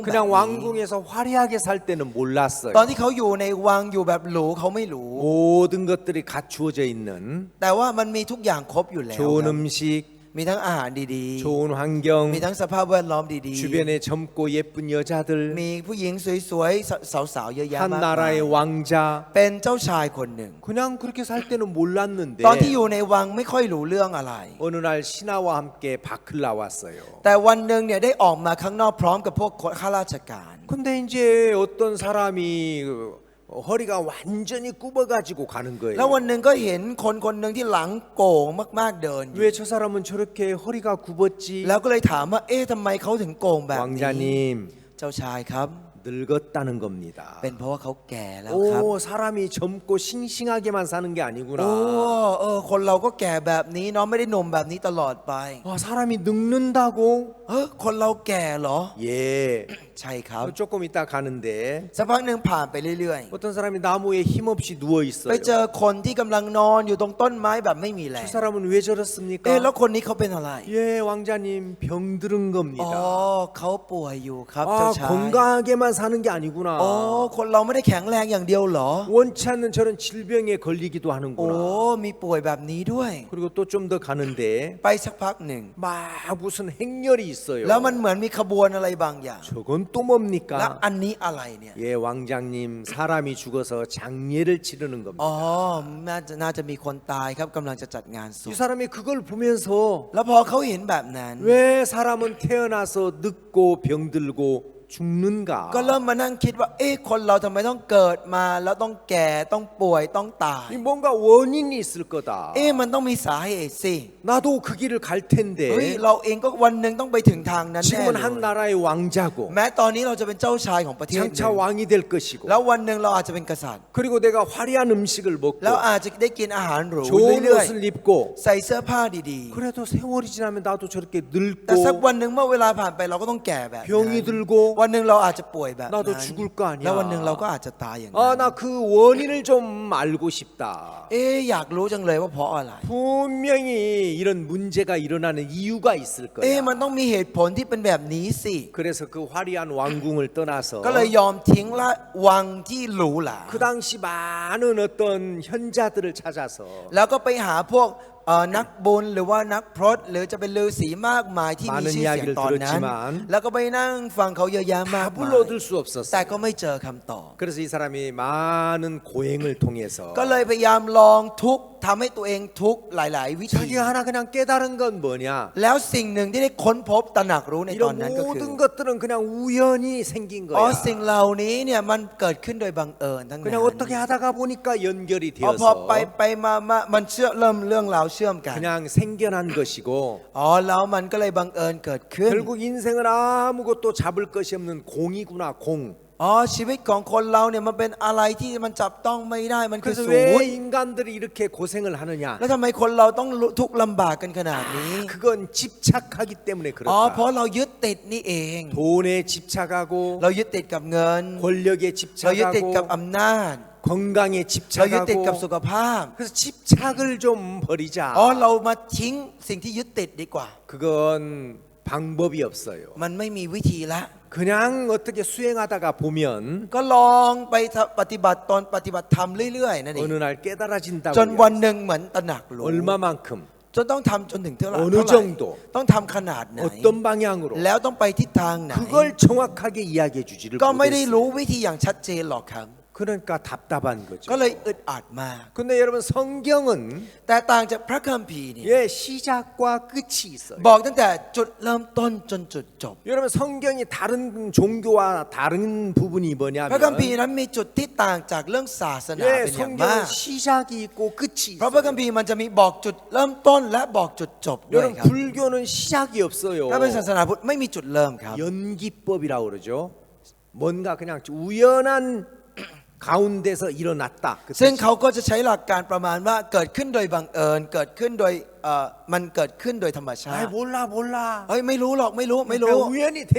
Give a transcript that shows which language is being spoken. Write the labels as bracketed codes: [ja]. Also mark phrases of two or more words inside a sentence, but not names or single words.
[ko] 그냥 [th] นี้ [ko] 왕궁에서 화려하게 살 때는 몰랐어요. [th] ตอนที่เขาอยู่ในวังอยู่แบบหรูเขาไม่รู้ [ko] 모든 것들이 갖추어져 있는 [th] แต่ว่ามันมีทุกอย่างครบอยู่แล้ว [ko] 좋은 [th] ครับ [ko] 음식, [th] มีทั้งอาหารดี [ko] 좋은 [th] ๆ [ko] 환경, [th] มีทั้งสภาพแวดล้อมดี [ko] 주변에 젊고 예쁜 여자들, [th] ๆ มีผู้หญิงสวยๆสาวๆเยอะแยะ [ko] 한 [th] มากมาย [ko] 나라의 왕자. [th] เป็นเจ้าชายคนหนึ่ง [ko] 그냥 그렇게 살 때는 몰랐는데 [th] ตอนที่อยู่ในวังไม่ค่อยรู้เรื่องอะไร [ko] 어느 날 신하와 함께 밖을 나왔어요. [th] แต่วันหนึ่งเนี่ยได้ออกมาข้างนอกพร้อมกับพวกข้าราชการ [ko] 근데 이제 어떤 사람이 허리가 완전히 굽어가지고 가는 [th] แล้ว [ko] 거예요. [th] วันหนึ่งก็เห็นคนคนหนึ่งที่หลังโก่งมากๆเดินอยู่ [ko] 왜 저 사람은 저렇게 허리가 굽었지? [th] แล้วก็เลยถามว่าเอ๊ะทำไมเขาถึงโก่งแบบนี้ [ko] 왕자님 [th] เจ้าชายครับ [ko] 늙었다는 겁니다. [th] เป็นเพราะว่าเขาแก่แล้วครับ [ko] 오, 사람이 젊고 싱싱하게만 사는 게 [th] โอ้ [ko] 아니구나. [th] คนเราก็แก่แบบนี้เนาะไม่ได้หนุ่มแบบนี้ตลอดไป [ko] 사람이 늙는다고? [th] คนเราแก่เหรอ [ko] 예. [th] ใช่ครับ [ko] 조금 있다 가는데 [th] สักพักหนึ่งผ่านไปเรื่อย [ko] 어떤 사람이 나무에 힘없이 누워 [th] ๆ ไป [ko] 있어요. [th] เจอคนที่กำลังนอนอยู่ตรงต้นไม้แบบไม่มีแรง [ko] 저 사람은 왜 [th] เอ๊ะ [ko] 저렇습니까? [th] แล้วคนนี้เขาเป็นอะไร [ko] 예, 왕자님 병들은 [th] อ๋อ [ko] 겁니다. [th] เขาป่วยอยู่ครับเจ้า [ko] 아, [th] ชาย [ko] 건강하게만 사는 게 [th] อ๋อ [ko] 아니구나. [th] คนเราไม่ได้แข็งแรงอย่างเดียวเหรอ [ko] 원치 않는 저런 질병에 걸리기도 [th] โอ้ [ko] 하는구나. [th] มีป่วยแบบนี้ด้วย [ko] 그리고 또 좀 더 가는데 [th] ไปสักพักหนึ่ง [ko] 막 무슨 행렬이 있어요. [th] แล้วมันเหมือนมีขบวนอะไรบางอย่าง [ko] 저건 또 [th] แล้ว [ko] 뭡니까? [th] อันนี้อะไรเนี่ย [ko] 예, 왕장님 사람이 죽어서 장례를 치르는 겁니다. [th] อ๋อน่าจะมีคนตายครับกำลังจะจัดงานศ [ko] 이 [th] พ [ko] 사람이 그걸 보면서 [th] แล้วพอเขาเห็นแบบนั้น [ko] 왜 사람은 태어나서 늙고 병들고 죽는가? [th] ก็เริ่มมานั่งคิดว่าเอ๊ะคนเราทำไมต้องเกิดมาแล้วต้องแก่ต้องป่วยต้องตาย [ko] 이 뭔가 원인이 있을 거다. [th] เอ๊ะมันต้องมีสาเหตุสิ [ko] 나도 그 길을 갈 [th] เฮ้ย [ko] 텐데 [th] เราเองก็วันหนึ่งต้องไปถึงทางนั้นแน่ [ko] 지금은 [th] เลย [ko] 한 나라의 왕자고 [th] แม้ตอนนี้เราจะเป็นเจ้าชายของประเทศหนึ่ [ko] 장차 [th] ง [ko] 왕이 될 것이고 [th] แล้ววันหนึ่งเราอาจจะเป็นกษัตริย์ [ko] 그리고 내가 화려한 음식을 먹고 [th] แล้วอาจจะได้กินอาหารหรู [ko] 좋은 [th] เรื่อย [ko] 옷을 입고 [th] ๆใส่เสื้อผ้าดี [ko] 그래도 세월이 지나면 나도 저렇게 [th] ๆ แต่สัก [ko] 늙고 [th] วันหนึ่งเมื่อเวลาผ่านไปเราก็ต้องแก่แบบนั้น [ko] 병이 들고 [th] วันหนึ่งเราอาจจะป่วยแบบ [ko] 나도 [th] นั้น [ko] 죽을 거 아니야. [th] แล้ววันหนึ่งเราก็อาจจะตายอย่างนั้น [ko] 아, 나 그 원인을 좀 알고 싶다. [th] เอ๊ะอยากรู้จังเลยว่าเพราะอะไร [ko] 분명히 이런 문제가 일어나는 이유가 있을 [th] เอ๊ะ [ko] 거야. [th] มันต้องมีเหตุผลที่เป็นแบบนี้สิ [ko] 그래서 그 화려한 왕궁을 떠나서 [th] ก็เลยยอมทิ้งละวังที่หรูหรา [ko] 그 당시 많은 어떤 현자들을 찾아서 [th] แล้วก็ไปหาพวกนักบุญหรือว่านักพรตหรือจะเป็นฤาษีมากมายที่มีชื่อเสียงตอนนั้น แล้วก็ไปนั่งฟังเขาเยอะแยะมาก [ko] 다 [th] มาย [ko] 불러들 수 [th] แต่ [ko] 없었어. [th] ก็ไม่เจอคำตอบ [ko] 그래서 이 사람이 많은 고행을 통해서 [th] ก็เลยพยายามลองทุกข์ทำให้ตัวเองทุกข์หลาย ๆ วิธี [ko] 자기가 하나 그냥 깨달은 건 뭐냐? [th] แล้วสิ่งหนึ่งที่ได้ค้นพบตระหนักรู้ในตอน [ko] 이런 [th] นั้นก็คือ [ko] 모든 것들은 그냥 우연히 생긴 [th] อ๋อ [ko] 거야. [th] สิ่งเหล่านี้เนี่ยมันเกิดขึ้นโดยบังเอิญทั้งนั้น [ko] 그냥 어떻게 하다가 보니까 연결이 [th] พอ [ko] 되어서 [th] ไปมามันเริ่มเรื่องราวเชื่อมกัน [ko] 그냥 생겨난 것이고 [th] อ๋อแล้วมันก็เลยบังเอิญเกิดขึ้น [ko] 결국 인생은 아무것도 잡을 것이 없는 공이구나 공. [th] อ๋อชีวิตของคนเราเนี่ยมันเป็นอะไรที่มันจับต้องไม่ได้มันคือ [ko] 그래서 [th] ศูน [ko] 왜 [th] ย์ [ko] 인간들이 이렇게 고생을 하느냐? [th] แล้วทำไมคนเราต้องทุกข์ลำบากกันขนาดนี้ [ko] 그건 집착하기 때문에 [th] อ๋อเพ [ko] 그렇다. [th] ราะเรายึดติดนี่เอง [ko] 돈에 집착하고 [th] เรายึดติดกับเงิน [ko] 권력에 [th] เรายึดติดกับ [ko] 집착하고 [th] อำนาจ [ko] 건강에 [th] เรายึดติดกับ [ko] 집착하고 [th] สุขภาพ [ko] 그래서 집착을 좀 버리자. [th] อ๋อเรามาทิ้งสิ่งที่ยึดติดดีกว่า [ko] 그건 방법이 없어요. [th] มันไม่มีวิธีละ [ko] 그냥 어떻게 수행하다가 보면 [th] ก็ลองไปปฏิบัติตนปฏิบัติธรรมเรื่อยๆนั่นเอง [ko] 어느 날 깨달아진다고 [th] จนวันหนึ่งเหมือนตระหนักรู้ [ko] 얼마만큼 [th] จนต้องทำจนถึงเท่าไหร่ [ko] 어느 정도 [th] ต้องทำขนาดไหน [ko] 어떤 방향으로 [th] แล้วต้องไปทิศทางไหน [ko] 그걸 정확하게 이야기해 주지를 [th] ก็ไม่ได้ [ko] 못했어요. [th] รู้วิธีอย่างชัดเจนหรอกครับ [ko] 그러니까 답답한 거죠. [th] ก็เลยอึดอัดมาก [ko] 근데 여러분 성경은 [th] แต่ต่างจากพระคัมภีร์เนี่ย [ko] 예 시작과 끝이 있어요. [th] บอกตั้งแต่จุดเริ่มต้นจนจุดจบ [ko] 여러분 성경이 다른 종교와 다른 부분이 [th] พระคัมภีร์ [ko] 뭐냐면 [th] นั้นมีจุดที่ต่างจากเรื่องศาสนา [ko] 예 [th] เป็นอย่างมาก [ko] 성경은 시작이 있고 끝이 [th] เพราะพระคัม [ko] 있어요. [th] ภีร์มันจะมีบอกจุดเริ่มต้นและบอกจุดจบด้วย [ko] 여러분 [th] ครับ [ko] 불교는 시작이 없어요. [th] ถ้าเป็นศาสนาพุทธไม่มีจุดเริ่มครับ [ko] 연기법이라고 그러죠. 뭔가 그냥 우연한 가운데서 일어났다. 그 [th] ซึ่ง [ko] 뜻이에요. [th] เขาก็จะใช้หลักการประมาณว่าเกิดขึ้นโดยบังเอิญเกิดขึ้นโดยมันเกิดขึ้นโดยธรรมชา [ko] 아이 [th] ติ [ko] 몰라. [th] เฮ้ยไม่รู้หรอกไม่รู้ [ko] 그러니까 우연히 된